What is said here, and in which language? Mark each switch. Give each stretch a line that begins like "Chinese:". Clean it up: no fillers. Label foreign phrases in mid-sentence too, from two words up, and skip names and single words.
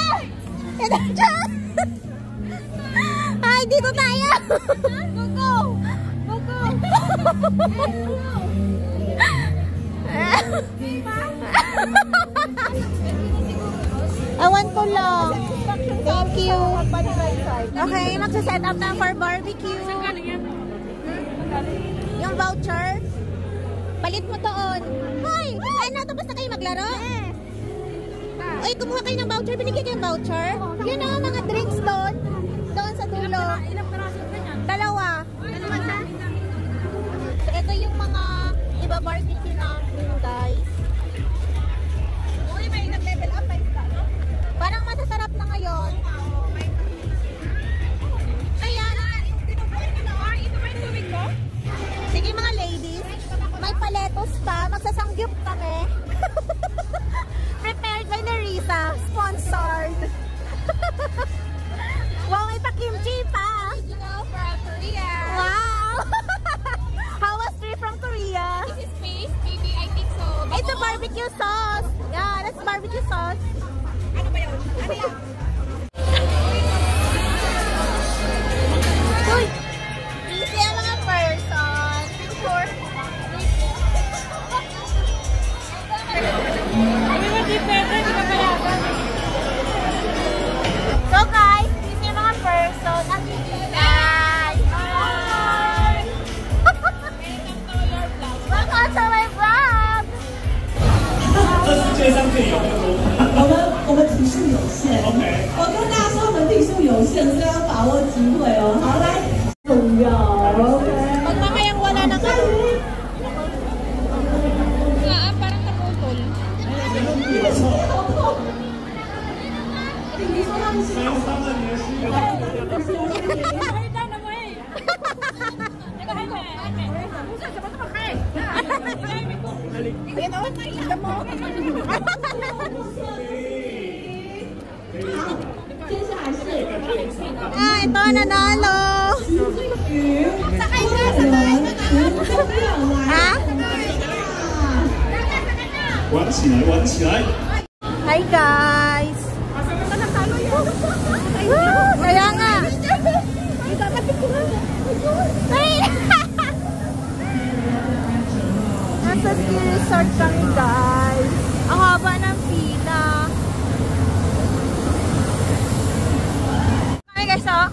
Filipino: Ito dyan! Ay, dito tayo!
English: Go! Go!
Filipino: Awan ko lang.
English: Thank you.
Filipino: Okay, magsa-set up na
English: for barbecue.
Filipino: Yung voucher. Palit mo doon. Hoy! Ano, tapos na kayo maglaro? Uy, kumuha kayo ng voucher. Binigyan kayo ng voucher. Yun o, mga drinks doon. Doon sa dulo. Dalawa. So, ito yung mga iba-barbecue namin, guys. Uy, may nag-level up. Parang masasarap na ngayon. Kaya, ito ba yung tubig ko? Sige mga ladies, may paletos pa. Magsasangyup kami.
English: Prepared by Larissa. Sponsored.
Filipino: Wow, may pa-kimchi pa.
English: From Korea. Wow. How was trip from Korea? this is space, maybe I think so. It's a barbecue sauce. Yeah, that's barbecue sauce.
Filipino: Ano ba yun? Ano yan? Uy! Easy ang mga person. Sure.
English: So guys,
Filipino: easy ang mga person.
English: Guys! Hi! Welcome to my vlog!
Chinese: 这是介绍可以有那个我们题数有限
English: OK
Chinese: 我跟大家说，我们题数有限，所以要把握机会哦。好，来，重要 ，OK。
Filipino: Pag mamayang wala na ka. Parang naputol.
Chinese: 你说他们是接下来是
Filipino: Ah, ito nanalo. 鱼，sakay ka, sakay Ha?
Chinese: 玩起来，玩起来。
English: Hi guys.
Filipino: Kaya nga. Ay! Nasa ski resort kami guys. Ang haba ng pila.
English: Okay guys,
Filipino: oh.